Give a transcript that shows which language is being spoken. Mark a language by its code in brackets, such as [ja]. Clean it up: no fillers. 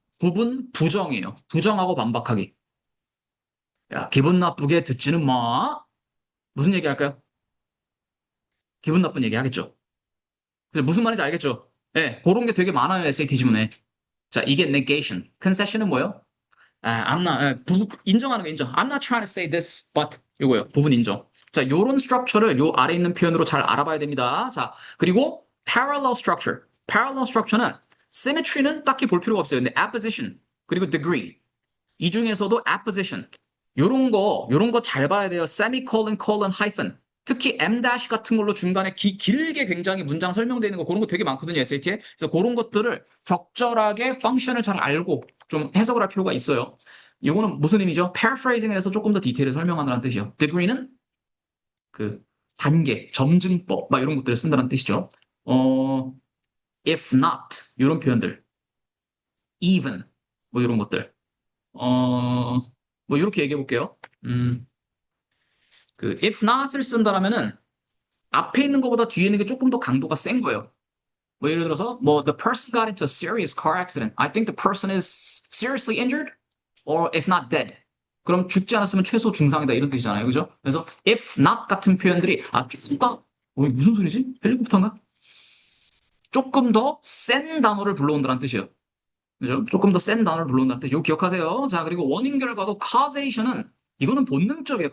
[ko] 부분 부정이에요. 부정하고 반박하기. 야, 기분 나쁘게 듣지는 마. 무슨 얘기 할까요? 기분 나쁜 얘기 하겠죠. 그래서 무슨 말인지 알겠죠? 예, 그런 게 되게 많아요, SAT 지문에. 자, 이게 negation. concession은 뭐예요? [en] I'm not, [ko] 인정하는 거 인정. [en] I'm not trying to say this, but [ko] 이거요. 부분 인정. 자, 요런 스트럭처를 요 아래 있는 표현으로 잘 알아봐야 됩니다. 자, 그리고 parallel structure. parallel structure는 symmetry는 딱히 볼 필요가 없어요. 근데 apposition, 그리고 degree. 이 중에서도 apposition. 요런 거 잘 봐야 돼요. semicolon, colon, hyphen. 특히 M- 같은 걸로 중간에 길게 굉장히 문장 설명되어 있는 거 그런 거 되게 많거든요, SAT에. 그래서 그런 것들을 적절하게 펑션을 잘 알고 좀 해석을 할 필요가 있어요. 이거는 무슨 의미죠? paraphrasing을 해서 조금 더 디테일을 설명한다는 뜻이요. degree는 그 단계, 점증법, 막 이런 것들을 쓴다는 뜻이죠. if not, 이런 표현들. even, 뭐 이런 것들. 뭐 이렇게 얘기해 볼게요. 그 if not을 쓴다라면은 앞에 있는 것보다 뒤에 있는 게 조금 더 강도가 센 거예요. 뭐 예를 들어서 뭐 [en] the person got into a serious car accident. I think the person is seriously injured or if not dead. [ko] 그럼 죽지 않았으면 최소 중상이다 이런 뜻이잖아요. 그죠? 그래서 if not 같은 표현들이 조금 더 무슨 소리지? 헬리콥터인가? 조금 더 센 단어를 불러온다는 뜻이에요. 그죠? 조금 더 센 단어를 불러온다는 뜻. 이거 기억하세요. 자, 그리고 원인 결과도 causation은 이거는 본능적이에요.